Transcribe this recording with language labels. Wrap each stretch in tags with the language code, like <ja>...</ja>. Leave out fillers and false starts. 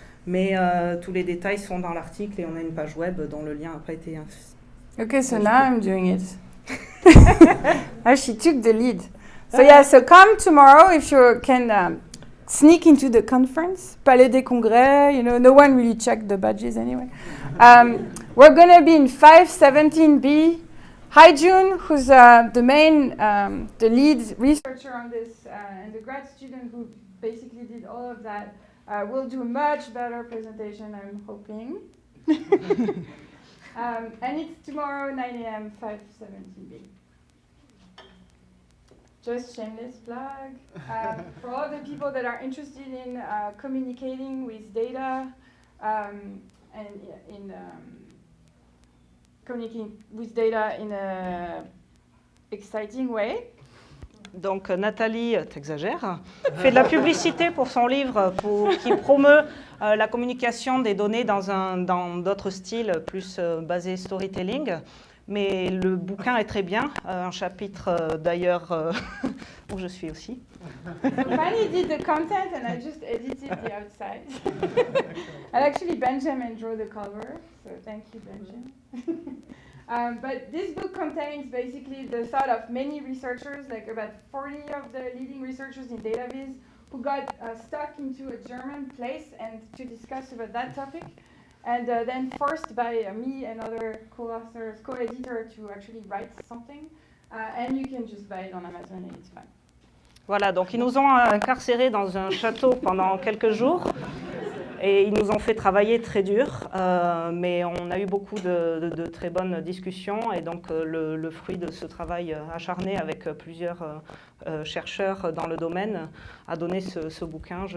<fr>Mais tous les détails sont dans l'article et on a une page web dont le lien n'a pas été...</fr> <en>Okay, so now I'm doing it. She took the lead. So yeah, so come tomorrow if you can sneak into the conference, Palais des Congrès, you know, no one really checked the badges anyway. We're going to be in 517B. Hi June, who's the lead researcher on this, and the grad student who basically did all of that. Will do a much better presentation, I'm hoping. And it's tomorrow, 9 a.m., 517B. Just shameless plug. For all the people that are interested in communicating with data and in communicating with data in an exciting way.</en> <fr>Donc Nathalie, t'exagères, fait de la publicité pour son livre qui promeut la communication des données dans d'autres styles plus basés storytelling. Mais le bouquin est très bien, un chapitre d'ailleurs où je suis aussi.</fr> <en>Fanny did the content and I just edited the outside. And actually Benjamin drew the cover, so thank you Benjamin. But this book contains basically the thought of many researchers, like about 40 of the leading researchers in DataVis, who got stuck into a German place and to discuss about that topic, and then forced by me and other co-authors, co-editor to actually write something. And you can just buy it on Amazon and it's fine.</en> <fr>Voilà, donc ils nous ont incarcérés dans un château pendant quelques jours. Et ils nous ont fait travailler très dur, mais on a eu beaucoup de très bonnes discussions. Et donc le fruit de ce travail acharné avec plusieurs chercheurs dans le domaine a donné ce bouquin.</fr>